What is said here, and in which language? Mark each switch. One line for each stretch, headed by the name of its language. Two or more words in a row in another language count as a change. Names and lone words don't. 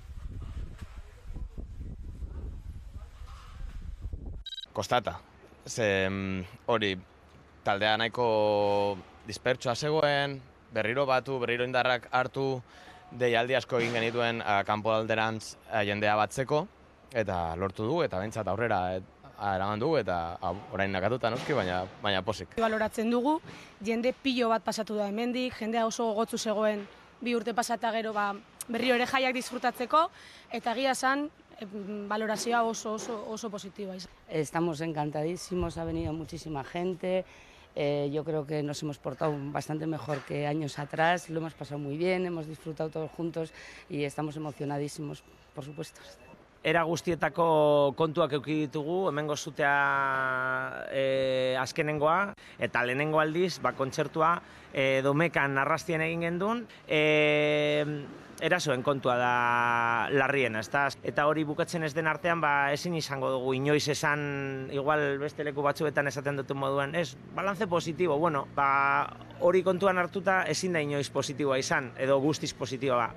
Basque: Kostata, hori taldea nahiko dispertsoa zegoen, berriro indarrak hartu, deialdi asko egin genituen kanpo alderantz jendea batzeko, eta lortu dugu, eta behintzat aurrera eraman dugu, eta orain nakatuta noski, baina posik. Baloratzen dugu, jende pilo bat pasatu da hemendik, jendea oso gogotsu zegoen 2 urte pasata gero berriro ere jaiak disfrutatzeko, eta egia esan valorazioa oso positiboa.
Spanish: Estamos encantadísimos, ha venido muchísima gente. Yo creo que nos hemos portado bastante mejor que años atrás, lo hemos pasado muy bien, hemos disfrutado todos juntos y estamos emocionadísimos, por supuesto.
Basque: Era guztietako kontuak eduki ditugu, hemengo zutea azkenengoa, eta lehenengo aldiz, kontzertua Domekan arrastien egin gendun, erasoen kontua da larriena, eta hori bukatzen ez den artean ezin izango dugu inoiz esan, igual beste leku batzuetan esaten duten moduan, balantze positibo, hori kontuan hartuta ezin da inoiz positiboa izan, edo guztiz positiboa.